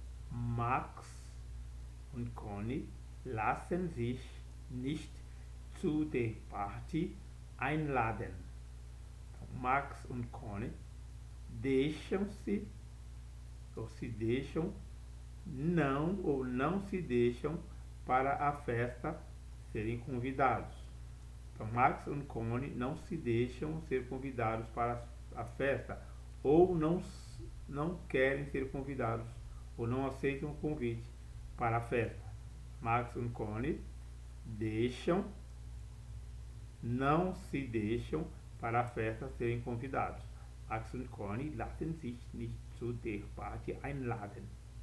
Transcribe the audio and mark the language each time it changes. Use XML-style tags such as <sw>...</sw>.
<de>Max und Conny lassen sich nicht zu der Party einladen.</de> <pt>Então, Max und Conny deixam-se ou se deixam não ou não se deixam para a festa serem convidados. Então, Max und Conny não se deixam ser convidados para a festa ou não querem ser convidados ou não aceitam o convite para a festa. Max und Conny não se deixam para a festa serem convidados.</pt> <de>Max und Conny lassen sich nicht zu der Party einladen.</de>